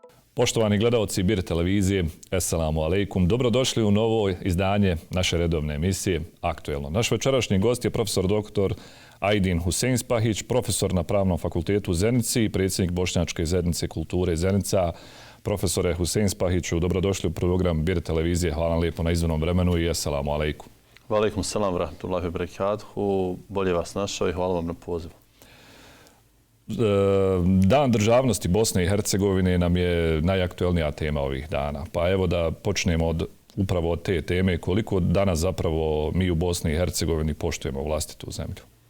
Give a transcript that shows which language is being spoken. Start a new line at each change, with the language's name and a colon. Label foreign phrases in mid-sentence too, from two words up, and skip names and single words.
Bosnian: Poštovani gledaoci Bir televizije,
Arabic: السلام عليكم.
Bosnian: Dobrodošli u novo izdanje naše redovne emisije Aktuelno. Naš večerašnji gost je profesor dr. Ajdin Huseinspahić, profesor na Pravnom fakultetu u Zenici i predsjednik Bošnjačke zajednice kulture Zenica. Profesore Huseinspahiću, dobrodošli u program Bir televizije. Hvala vam lijepo na izdvojenom vremenu i
Arabic: السلام عليكم. وعليكم سلام، رحمة الله وبركاته.
Bosnian: Bolje vas našao i hvala vam na pozivu. Dan državnosti Bosne i Hercegovine nam je najaktuelnija tema ovih dana. Pa evo da počnemo upravo od te teme. Koliko danas zapravo mi u Bosni i Hercegovini poštujemo vlastitu zemlju?